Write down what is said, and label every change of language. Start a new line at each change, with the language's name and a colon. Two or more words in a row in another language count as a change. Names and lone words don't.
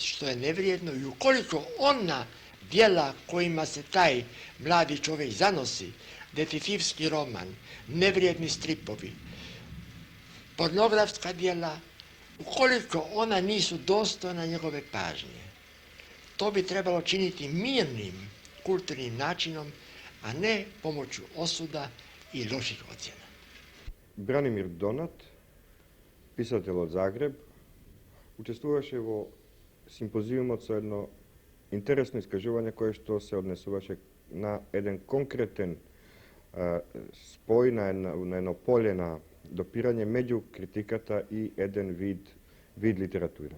Croatian: što je nevrijedno i ukoliko ona djela kojima se taj mladi čovjek zanosi, detektivski roman, nevrijedni stripovi, pornografska djela, ukoliko ona nisu dostojna njegove pažnje, to bi trebalo činiti mirnim kulturnim načinom, a ne pomoću osuda i loših ocjena.
Macedonian: Branimir Donat, pisatelj od Zagreb, učestvуваше во симпозиумот со едно интересно искажување кое што се однесуваше на еден конкретен спој, на едно поле на допирање меѓу критиката и еден вид литература.